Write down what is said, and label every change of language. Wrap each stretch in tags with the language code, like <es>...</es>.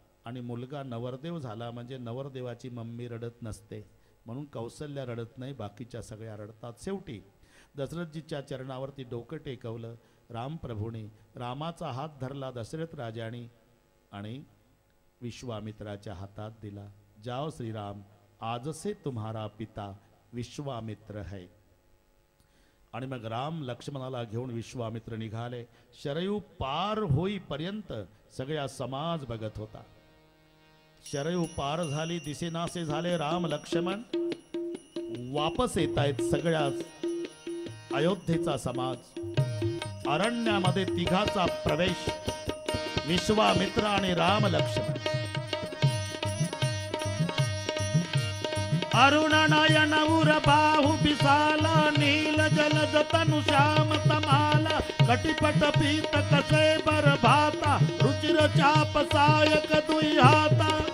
<mr>आणि मुलगा नवरदेव झाला म्हणजे नवरदेवाची मम्मी रडत नसते, म्हणून कौसल्या रडत नाही, बाकीच्या सगळ्या रडतात. शेवटी दशरथजीच्या चरणावरती डोकं टेकवलं रामप्रभूने. रामाचा हात धरला दशरथ राजाने आणि विश्वामित्राच्या हातात दिला.</mr> <hi>जाओ श्रीराम, आज से तुम्हारा पिता विश्वामित्र है.</hi> <mr>आणि मग राम लक्ष्मणाला घेऊन विश्वामित्र निघाले. शरयू पार होईपर्यंत सगळा समाज बघत होता. शरयू पार झाली, दिसेनासे झाले राम लक्ष्मण. वापस येत आहेत सगळ्या अयोध्येचा समाज. अरण्यामध्ये तिघाचा प्रवेश, विश्वामित्र आणि राम लक्ष्मण.</mr> <hi>अरुण नयन उर बाहु विशाला, नील जलद तनु श्याम तमाला, कटिपट पीत कसे बर भाता, रुचिर चाप सायक दुई हाता.</hi>